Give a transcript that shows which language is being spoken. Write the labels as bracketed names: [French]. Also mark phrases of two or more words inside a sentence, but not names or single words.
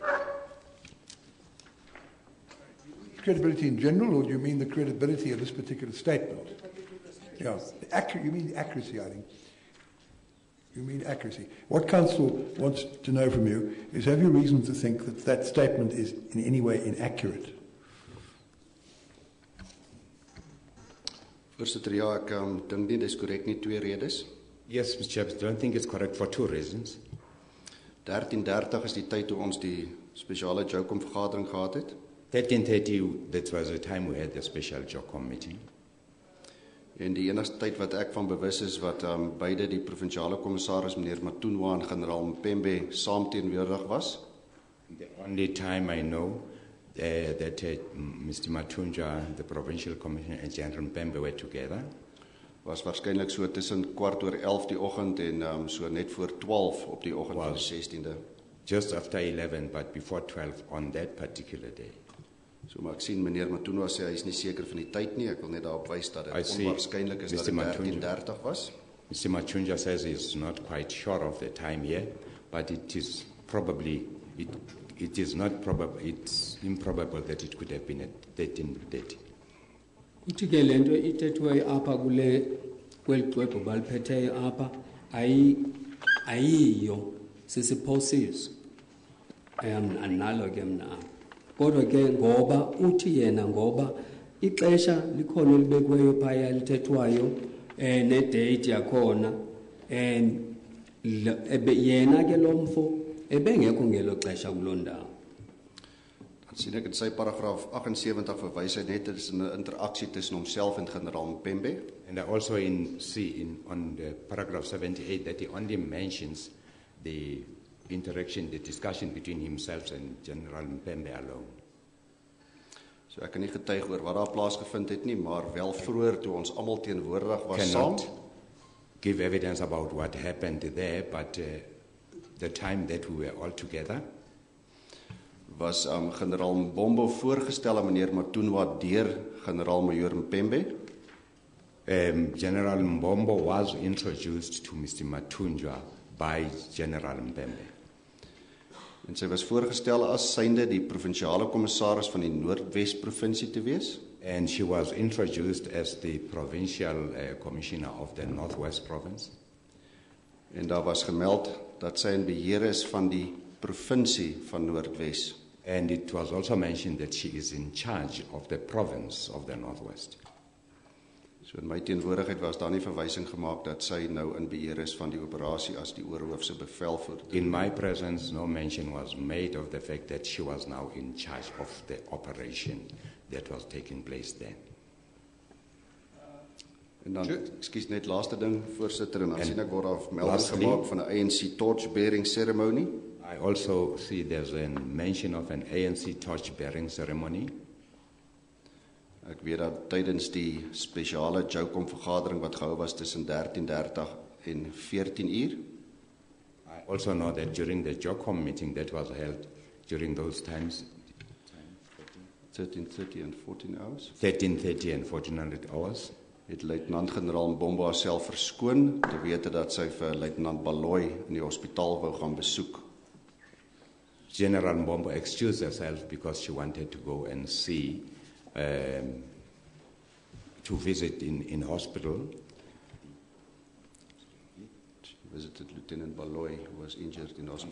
[English] Credibility in general, or do you mean the credibility of this particular statement? Yeah, you mean accuracy, I think. You mean accuracy. What Council wants to know from you is, have you reason to think that that statement is in any way inaccurate? [Afrikaans] Voorsitter, ja, ek dink nie dis korrek nie, twee redes. [English] Yes, Mr. Chairperson, I don't think it's correct for two reasons. [Afrikaans] 13:30 is die tyd toe ons die spesiale JOCOM vergadering gehad het. [English] 13:30, that was the time we had the special JOCOM meeting. [Afrikaans] En die enigste tyd wat ek van bewus is wat beide die provinsiale kommissaris meneer Matunwa en generaal Mpembe saam teenwoordig was. [English] The only time I know that Mr. Matunja, the provincial commissioner, and General Mpembe were together [Afrikaans] Was waarskynlik so tussen 11:15 die oggend en so net voor 12 op die oggend van die 16de. [English] just after 11, but before 12 on that particular day. [Afrikaans] So maar ek sien meneer Matunwa sê hy is nie seker van die tyd nie. Ek wil net daarop wys dat [English] I [Afrikaans] dit [English] see [Afrikaans] onwaarskynlik is dat [English] Mr. [Afrikaans] dit [English] Matunja. [Afrikaans] 13:30 was. [English] Mr. Matunja says he's not quite sure of the time here, but it is probably, it is not probable, it's improbable that it could have been at 13:30. [Xhosa] Uthi ke lento ithethwe apha kweli xwebhu baliphetheyo apha ayiyo sisiphosiso analo ke mna apha. Kodwa ke ngoba uthi yena ngoba ixesha likhona elibekiweyo phaya lithethwayo nedate yakhona yena ke lo mfo ebengekho ngelo xesha kuloo ndawo. [Afrikaans] Dan sien ek in sy paragraaf 78 verwys hy net is 'n interaksie tussen homself en generaal Mpembe. [English] And I also see on the paragraph 78 that he only mentions the interaction, the discussion between himself and General Mpembe alone. [Afrikaans] So ek kan nie getuig oor wat daar plaasgevind het nie, maar wel vroeër toe ons almal teenwoordig was saam. [English] Cannot give evidence about what happened there, but the time that we were all together, [Afrikaans] Was generaal Mbombo voorgestel aan meneer Matunwa deur generaal majoor Mpembe. [English] General Mbombo was introduced to Mr. Matunja by General Mpembe. [Afrikaans] En sy was voorgestel as synde die provinsiale kommissaris van die Noordwes provinsie te wees. [English] And she was introduced as the provincial commissioner of the Northwest province. [Afrikaans] En daar was gemeld dat sy in beheer is van die provinsie van Noordwes. [English] And it was also mentioned that she is in charge of the province of the Northwest. [Afrikaans] So in my teenwoordigheid was daar nie verwysing gemaak dat sy nou in beheer is van die operasie as die oorhoofse bevelvoerder. [English] In my presence, no mention was made of the fact that she was now in charge of the operation that was taking place then. [Afrikaans] En dan, ekskuus net laaste ding voorsitter en dan En sien ek word daar melding [English] lastly- [Afrikaans] gemaak van 'n ANC [English] torch-bearing ceremony. I also see there's a mention of an ANC torch-bearing ceremony. [Afrikaans] Ek weet dat tydens die spesiale JOCOM vergadering wat gehou was tussen 13:30 en 14:00 [English] I also know that during the JOCOM meeting that was held during those times, 13:30 and 14 hours, 13:30 and 1400 hours, [Afrikaans] het luitenant-generaal Mbombo haarself verskoon te wete dat sy vir luitenant Baloyi in die hospitaal wou gaan besoek. [English] General Mbombo excused herself because she wanted to go and see, to visit in hospital. She visited Lieutenant Baloyi, who was injured in hospital.